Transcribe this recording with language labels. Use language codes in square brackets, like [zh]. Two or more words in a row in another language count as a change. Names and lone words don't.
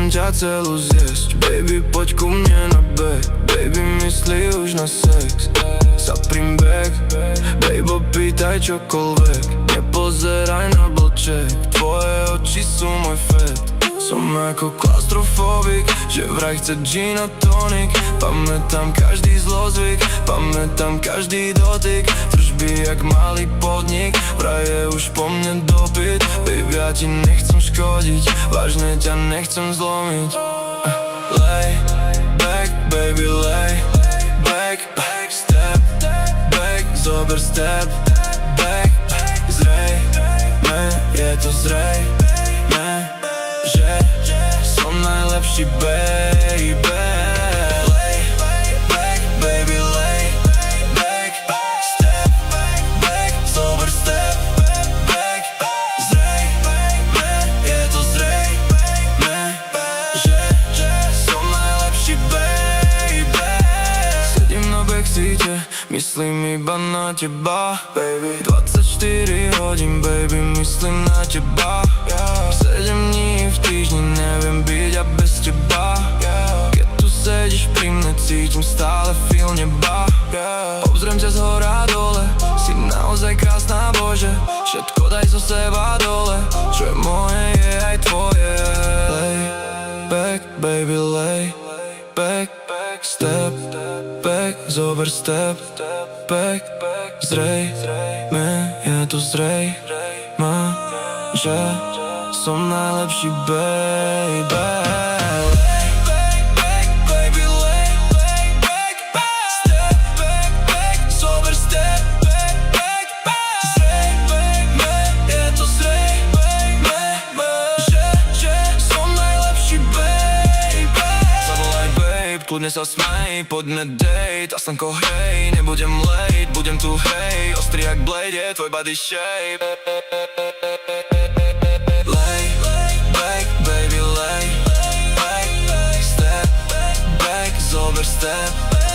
[sk] celú zjesť. Baby, poď ku mne na back. Baby, myslí už na sex. Zaprím back, baby, pýtaj čokoľvek. Nepozeraj na blček, tvoje oči sú môj fet. Som ako klaustrofóbik, že vraj chce gin a tonic. Pamätám každý zlozvyk, pamätám každý dotyk. Tržby jak malý podnik, vraj je už po mne dopyt. Baby, ja ti nechcem škodiť, vážne ťa nechcem zlomiť. [en] Lay back, baby, lay back, back, step back, zober step back, [sk] zrejme, je to zrejme, že som najlepší, baby. [en] Lay back, baby, lay back, step back, zober step back, [sk] zrejme, je to zrejme, že som najlepší, baby. Sedím na backseate, myslím iba na teba, baby. 24 hodín, baby, myslím na teba. 7 dní v týždni, neviem byť a bez teba. Keď tu sedíš pri mne, cítim stále feel neba. Obzriem ťa zhora dole, si naozaj krásna, bože. Všetko daj zo seba dole, čo je moje, je aj tvoje. [en] Lay back, baby, lay back, step back, zober step back, [sk] zrejme, je to zrejme, že som najlepší, baby. [en] Lay back, baby, lay back, step back, zober step back, [sk] zrejme, je to zrejme, že som najlepší, baby. Zavolaj, babe, kľudne sa smej, poďme date, a slnko hej, nebudem late, budem tu hej, ostrý jak blade je tvoj [en] body shape. [sk] Step